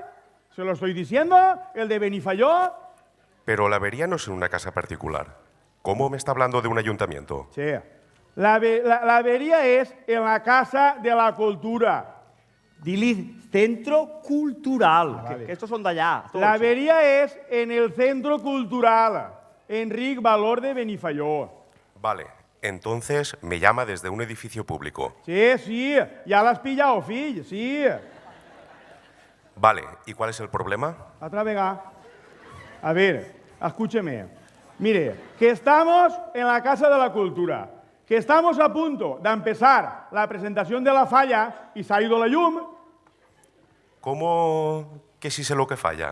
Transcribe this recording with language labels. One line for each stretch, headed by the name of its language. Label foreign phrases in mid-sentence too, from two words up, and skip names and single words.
Spanish: Se lo estoy diciendo, el de Benifayó. Pero la avería no es en una casa particular. ¿Cómo me está hablando de un ayuntamiento? Che, la avería es en la Casa de la Cultura. Dili centro cultural. vale. Que estos son
Catalan: d'allà. tots.
Spanish: La avería es en el Centro Cultural Enric Valor de Benifayó. Vale, entonces me llama desde un edificio público. Sí, ya l'has pillado, fill, sí. Vale, ¿y cuál es el problema? Otra vega. A ver, escúcheme. Mire, que estamos en la Casa de la Cultura, que estamos a punto de empezar la presentación de la falla y se ha ido la llum. ¿Cómo que si sé lo que falla?